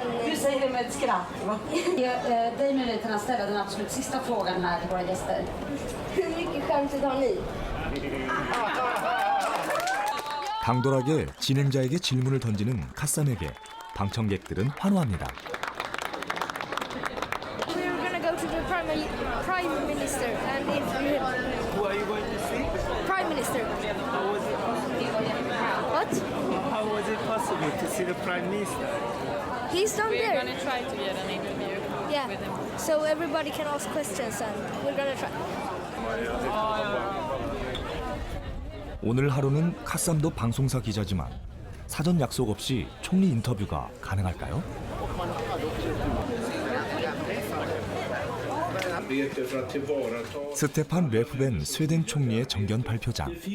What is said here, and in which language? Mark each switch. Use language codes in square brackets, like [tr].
[sv] Du säger det med ett skratt, va? Dig möjligheten att ställa den absolut sista frågan här till våra gäster. Hur mycket skärmtid har ni? [ko] 당돌하게 진행자에게 질문을 던지는 카쌈에게 방청객들은 환호합니다. [en] We're gonna go to the prime minister, and if you... Who are you going to see? Prime minister. How was it? What? How was it possible to see the prime minister? He's down there. We're going to try to get an interview with him. So everybody can ask questions, and we're gonna try. [ko] 오늘 하루는 카쌈도 방송사 기자지만 사전 약속 없이 총리 인터뷰가 가능할까요? 스테판 레프벤 스웨덴 총리의 정견 발표장.